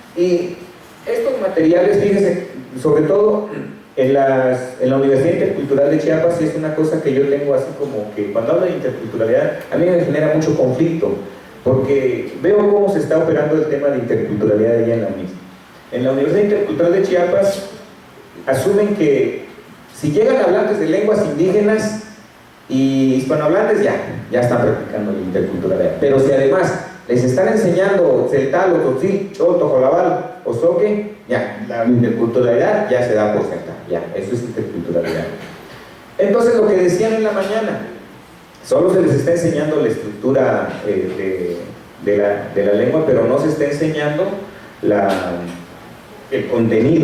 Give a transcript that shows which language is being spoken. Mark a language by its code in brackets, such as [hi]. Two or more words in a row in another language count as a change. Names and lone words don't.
[es] Bueno, y estos materiales, fíjense, sobre todo en la Universidad Intercultural de Chiapas, es una cosa que yo tengo así como que cuando hablo de interculturalidad, a mí me genera mucho conflicto, porque veo cómo se está operando el tema de interculturalidad allá en la UNIS. En la Universidad Intercultural de Chiapas asumen que si llegan hablantes de lenguas indígenas y hispanohablantes, ya están practicando la interculturalidad. Pero si además les están enseñando celtal, o tzotzil, chol, jolabal o zoque, ya, la interculturalidad ya se da por sentada, ya, eso es interculturalidad. Entonces, lo que decían en la mañana, solo se les está enseñando la estructura de la lengua, pero no se está enseñando el contenido.